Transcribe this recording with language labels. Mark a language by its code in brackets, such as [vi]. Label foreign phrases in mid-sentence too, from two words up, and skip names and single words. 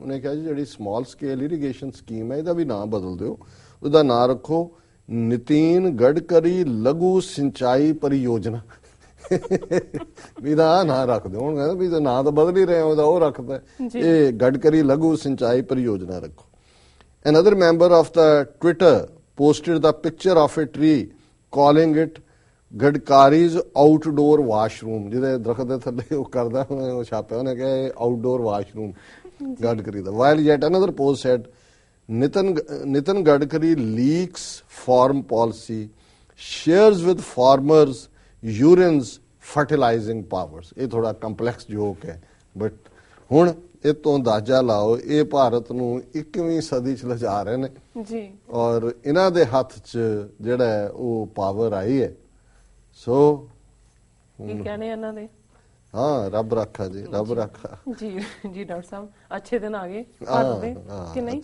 [pa] ਉਹਨੇ ਕਿਹਾ ਜੀ ਜਿਹੜੀ [en] small scale irrigation scheme [pa] ਹੈ ਇਹਦਾ ਵੀ ਨਾਂ ਬਦਲ ਦਿਓ, ਉਹਦਾ ਨਾਂ ਰੱਖੋ ਨਿਤਿਨ ਗਡਕਰੀ ਲਘੂ ਸਿੰਚਾਈ ਪਰਿਯੋਜਨਾ। ਵੀ ਦਾ ਨਾਂ ਰੱਖ ਦਿਓ। ਹੁਣ ਕਹਿੰਦਾ ਵੀ ਨਾਂ ਤਾਂ ਬਦਲ ਹੀ ਰਹੇ ਉਹਦਾ, ਉਹ ਰੱਖਦਾ ਇਹ ਗਡਕਰੀ ਲਘੂ ਸਿੰਚਾਈ ਪਰਿਯੋਜਨਾ ਰੱਖੋ। [en] Another member of the Twitter posted the picture of a tree calling it Gadkari's outdoor washroom, [pa] ਜਿਹਦੇ ਦਰਖਤ ਦੇ ਥੱਲੇ ਉਹ ਕਰਦਾ ਉਹ ਛਾਪਿਆ ਉਹਨੇ ਕਿਹਾ ਇਹ [en] outdoor washroom [pa] ਗਡਕਰੀ ਦਾ। [en] While yet another post said Nitin Gadkari leaks farm policy, shares with farmers urines fertilizing powers. [pa] ਇਹ ਥੋੜਾ [en] complex joke [pa] ਹੈ, ਬਟ ਹੁਣ ਇਹ ਤੋਂ ਅੰਦਾਜ਼ਾ ਲਾਓ ਇਹ ਭਾਰਤ ਨੂੰ 21ਵੀਂ ਸਦੀ ਚ ਲਿਜਾ ਰਹੇ ਨੇ ਜੀ, ਔਰ ਇਹਨਾਂ ਦੇ ਹੱਥ ਚ ਜਿਹੜਾ ਉਹ ਪਾਵਰ ਆਈ ਹੈ। ਸੋ ਕੀ ਕਹਿੰਦੇ ਇਹਨਾਂ ਦੇ? ਹਾਂ, ਰੱਬ ਰੱਖਾ ਜੀ, ਰੱਬ ਰੱਖਾ ਜੀ। ਜੀ ਡਾਕਟਰ ਸਾਹਿਬ [hi] अच्छे दिन आ गए [pa] ਕਿ ਨਹੀਂ?